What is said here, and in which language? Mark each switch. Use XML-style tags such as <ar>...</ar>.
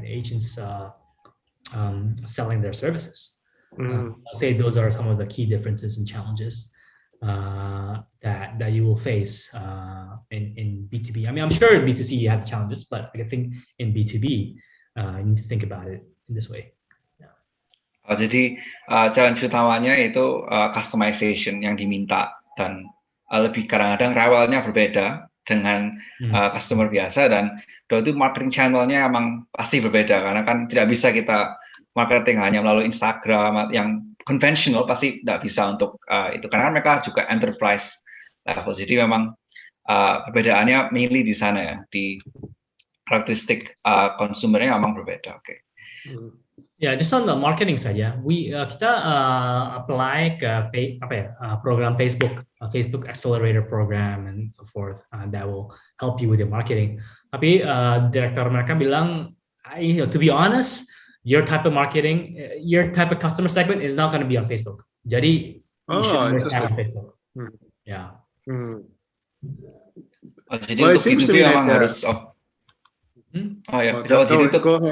<en>The agents selling their services. I'll say those are some of the key differences and challenges that you will face in B2B. I mean, I'm sure in B2C you have challenges, but I think in B2B you need to think about it in this way.</en> <id>Jadi challenge utamanya itu customization yang diminta, dan lebih kadang-kadang rewelnya berbeda dengan customer biasa, dan itu marketing channelnya emang pasti berbeda, karena kan tidak bisa kita marketing hanya melalui Instagram yang konvensional, pasti tidak bisa untuk itu, karena mereka juga enterprise level. Jadi memang perbedaannya mainly di sana ya, di karakteristik konsumernya memang berbeda. Oke.</id> <en>Yeah, just on the marketing side,</en> <id>ya, kita apply ke program</id> <en>Facebook Accelerator Program and so forth, that will help you with your marketing.</en> <id>Tapi direktur mereka bilang,</id> <en>to be honest, your type of marketing, your type of customer segment is not going to be on Facebook. Jadi you should work on Facebook. Yeah.</en> <id>Jadi well, untuk B2B memang harus jadi itu.</id>